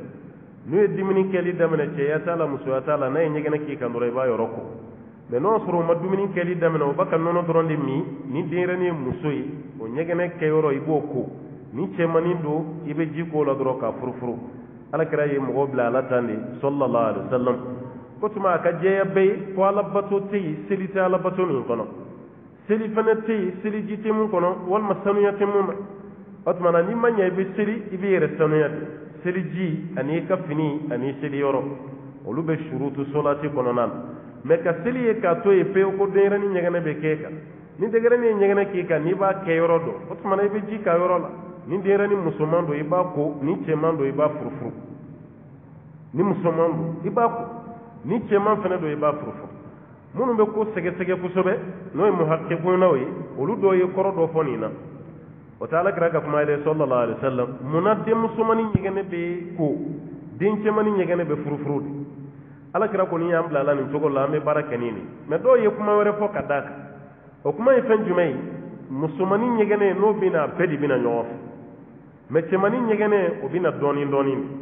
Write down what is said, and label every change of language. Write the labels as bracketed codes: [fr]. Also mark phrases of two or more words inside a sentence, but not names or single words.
[bm] n'u ye dumuni kɛli daminɛ cɛya t'a la musoya t'a la, n'a ye ɲɛgɛnɛ k'i kan dɔrɔn i b'a yɔrɔ ko. mɛ n'o y'a sɔrɔ o ma dumuni kɛli daminɛ o b'a ka nɔnɔ dɔrɔn de min, ni denɲɛrɛnin ye muso ye o ɲɛgɛnɛ kɛyɔrɔ i b'o ko, ni cɛmanin don i bɛ ji k'o la dɔrɔn k'a furufuru. alakira ye mɔgɔ bila ala tan de [ar] صلى الله عليه وسلم, [bm] ko tuma a ka jɛya bɛɛ ye ko alabato tɛ yen seli tɛ alabato min kɔnɔ, seli fana tɛ yen seliji tɛ mun kɔnɔ walima sanuya tɛ mun na. o tuma na n'i ma ɲɛ i bɛ seli i bɛ yɛrɛ sanuya de, seliji ani i ka fini ani seli yɔrɔ olu bɛ [ar] شروط الصلاة [bm] kɔnɔna na. mɛ ka seli ye k'a to yen pewu ko denɲɛrɛnin ɲɛgɛnɛ bɛ k'e kan, ni denɲɛrɛnin ye ɲɛgɛnɛ k'i kan n'i b'a kɛ yɔrɔ dɔn o tuma na i bɛ ji k'a yɔrɔ la. ni denɲɛrɛnin musoman don i b'a ko, ni cɛman don i b'a furufuru. ni musoman don i b'a ko, ni cɛman fana don i b'a furufuru. minnu bɛ ko sɛgɛsɛgɛ kosɛbɛ n'o ye muhakkikunaw ye olu dɔw ye kɔrɔ dɔ fɔ nin na. o tɛ alakira ka kuma ye dɛ [ar] صلى الله عليه وسلم. [bm] munna den musomanin ɲɛgɛnɛ bɛ ko, den cɛmanin ɲɛgɛnɛ bɛ furufuru de. alakira kɔni y'an bila la nin cogo la an bɛ baara kɛ nin de. mɛ dɔw ye kuma wɛrɛ fɔ ka d'a kan. o kuma ye fɛn jumɛn ye? musomanin ɲɛgɛnɛ n'o bɛ na bɛɛ de bɛ na ɲɔgɔn fɛ, mɛ cɛmanin ɲɛgɛnɛ o bɛ na dɔɔnin dɔɔnin de.